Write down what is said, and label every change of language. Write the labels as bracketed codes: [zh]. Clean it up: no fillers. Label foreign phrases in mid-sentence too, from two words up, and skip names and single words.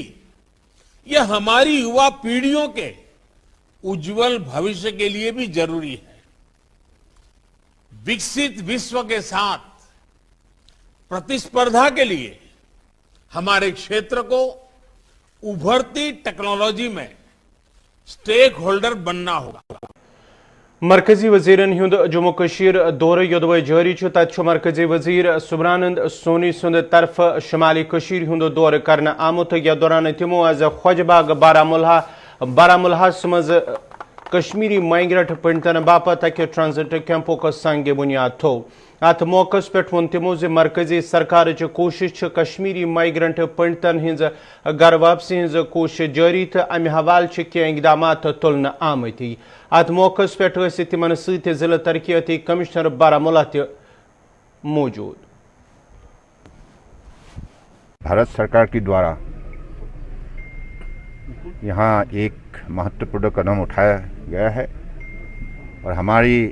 [hi] यह हमारी युवा पीढ़ियों के उज्जवल भविष्य के लिए भी जरूरी है। विकसित विश्व के साथ प्रतिस्पर्धा के लिए हमारे क्षेत्र को उभरती टेक्नोलॉजी में [en] stake holder [hi] बनना होगा। [ks] मरकजी वजीरन हुंद जम्मू कशीर दौरे योदवे जारी तथ मरकजी वजीर सुब्रहानंद सोनी सुंद तरफ शुमाली कशीर हुंद दौरे करना आमुत। या दौरान तमो आज खोजबाग बारामुल्ला मज कश्मीरी माइग्रेंट पंडितन बापत अक [en] transit camps [ks] का संग बुनियाद थो। अत मौके पे वो तमो मरकजी सरकार कोशिश कश्मीरी माइग्रेंट पंडितन हज घर वापसी हज कोशिश जारी तो अमि हवाल कह इकदाम तुलन आमत। अत मौके पे तिमन जिला तरक्याती कमिश्नर बारामुल्ला मौजूद। [hi] भारत सरकार के द्वारा यहाँ एक महत्वपूर्ण कदम उठाया गया है और हमारी